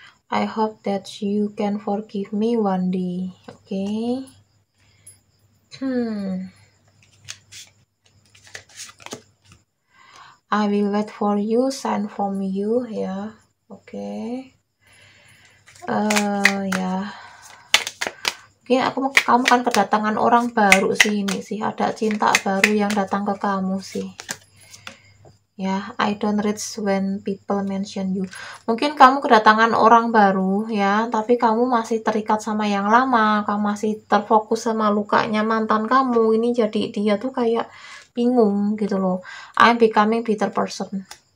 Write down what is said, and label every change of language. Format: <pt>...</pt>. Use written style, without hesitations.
<en>I hope that you can forgive me one day. Okay. I will wait for you, sign from you, ya.</en> <id>Oke. Ya. Mungkin kamu kan kedatangan orang baru sih ini sih. Ada cinta baru yang datang ke kamu sih.</id> <en>Ya, I don't read when people mention you.</en> <id>Mungkin kamu kedatangan orang baru ya, tapi kamu masih terikat sama yang lama, kamu masih terfokus sama lukanya mantan kamu. Ini jadi dia tuh kayak bingung gitu loh.</id> <en>I'm becoming bitter person.</en>